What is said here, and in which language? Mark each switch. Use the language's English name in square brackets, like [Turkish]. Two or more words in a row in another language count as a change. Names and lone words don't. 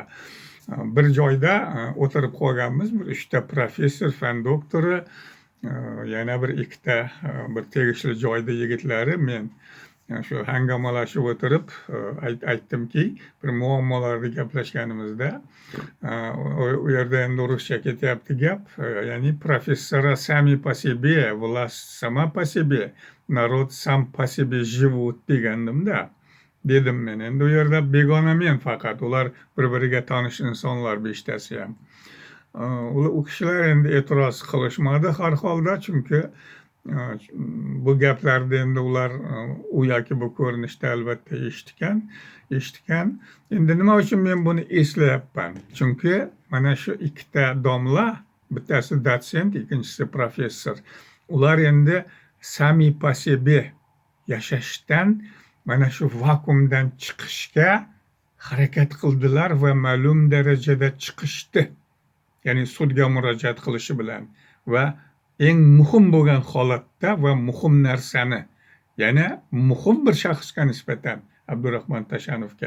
[Uzbek] Bir joyda o'tirib qolganmiz, bir 3 ta professor, fan doktori, yana bir 2 ta bir tegishli joyda yigitlari, men shu hangamalashib o'tirib aytdimki, bir muammolarni gaplashganimizda, u yerda endi ruscha ketyapti gap, ya'ni [Russian] professора сами по себе, власть сама по себе, народ сам по себе живут [Uzbek] degandim-da. Dedim men, endi u yerda begona men faqat, ular bir-biriga tanish insonlar 5tasi ham. U kishilar endi e'tiroz qilishmadi har holda, chunki bu gaplarni endi ular u yoki bu ko'rinishda albatta eshitgan. Endi nima uchun men buni eslayapman? Chunki mana shu 2 ta domla, bittasi dotsent, ikkinchisi professor. Ular endi [Russian] сами по себе [Uzbek] yashashdan, mana shu vakuumdan chiqishga harakat qildilar va ma'lum darajada chiqishdi. Ya'ni sudga murojaat qilishi bilan va eng muhim bo'lgan holatda va muhim narsani, yana muhim bir shaxsga nisbatan Abdurahmon Tashanovga.